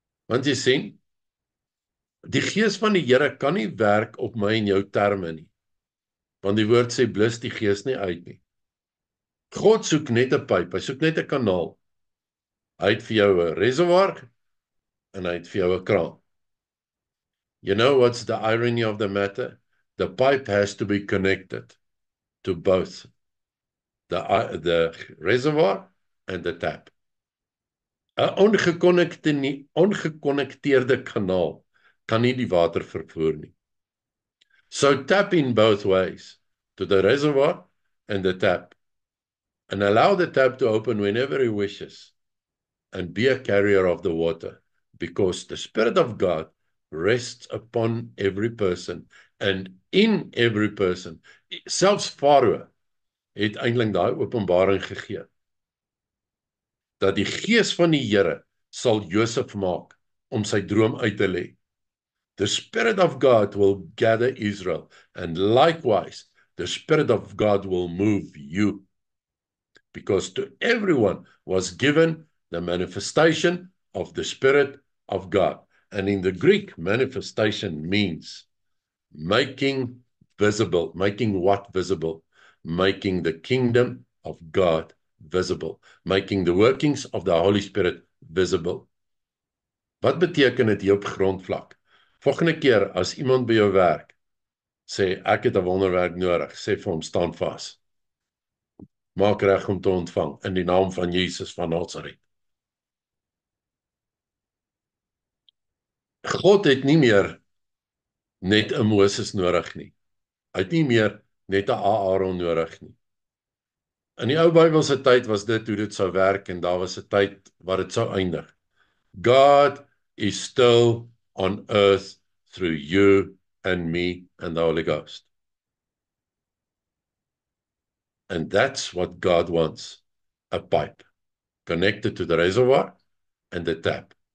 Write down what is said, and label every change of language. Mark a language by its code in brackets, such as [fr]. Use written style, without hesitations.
[af] Want jy sien, die Gees van die Here kan nie werk op my en jou terme nie, want die woord sê, blus die Gees nie uit nie. God soek net 'n pyp, hy soek net 'n kanaal. Hy het vir jou 'n reservoir, en hy het vir jou 'n kraan. [en] You know what's the irony of the matter? The pipe has to be connected to both the reservoir and the tap. [af] 'n ongekonnekteerde kanaal kan nie die water vervoer nie. [en] So tap in both ways, to the reservoir and the tap, and allow the tap to open whenever he wishes, and be a carrier of the water, because the Spirit of God rests upon every person, and in every person. [af] Selfs Farao het eintlik daai openbaring gegee, dat die Gees van die Here sal Josef maak om sy droom uit te lê. [en] The Spirit of God will gather Israel, and likewise, the Spirit of God will move you, because to everyone was given the manifestation of the Spirit of God. And in the Greek, manifestation means making visible. Making what visible? Making the kingdom of God visible. Making the workings of the Holy Spirit visible. [af] Wat beteken dit hier op grondvlak? Volgende keer as iemand by jou werk, sê ek het 'n wonderwerk nodig, sê vir hom, staan vas. Maak reg om te ontvang in die naam van Jesus van Nasaret. God het nie meer net 'n Moses nodig nie. Hy het nie meer net 'n Aaron nodig nie. In die ou Bybelse tyd was dit hoe dit sou werk, en daar was 'n tyd waar dit sou eindig. [en] God is still on earth through you and me and the Holy Ghost. And that's what God wants, a pipe connected to the reservoir and the tap.